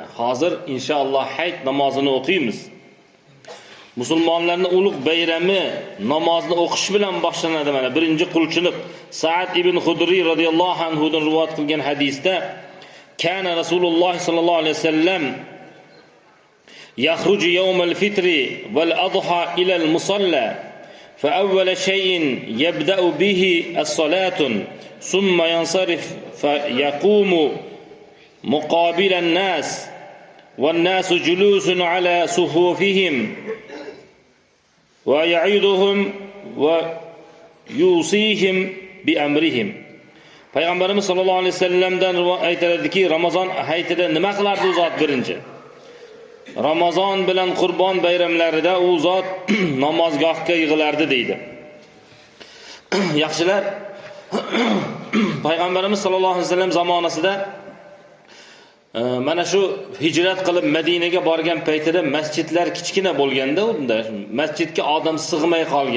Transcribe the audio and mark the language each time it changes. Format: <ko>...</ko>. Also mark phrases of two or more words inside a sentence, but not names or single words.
<uz>Hozir inshaalloh hayit namozini o'qiymiz. Musulmonlarning ulug' bayrami namozni o'qish bilan boshlanadi mana. Birinchi qulchilik Sa'd ibn Xudri</uz> <ar>رضي الله عنه</ar> <uz>dan rivoyat qilgan hadisda</uz> <ar>كان رسول الله صلى الله عليه وسلم يخرج يوم الفطر والأضحى إلى المصلى فأول شيء يبدأ به الصلاة ثم ينصرف فيقوم مقابل الناس والناس جلوس على صفوفهم ويعيدهم ويوصيهم بأمرهم.</ar> <uz>Payg'ambarimiz</uz> <ar>صلى الله عليه وسلم</ar> <uz>aytiladiki, Ramazon hayitida nima qilardi u zot birinchi? Ramazon bilan Qurban bayramlarida u zot namozgohga yig'ilardi deydi. Yaxshilar, Payg'ambarimiz</uz> <ar>صلى الله عليه وسلم</ar> <uz>zamonasida mana shu hijrat qilib Madinaga borgan paytida masjidlar kichkina bo'lganda, unda masjidga odam sig'may qolgan.</uz>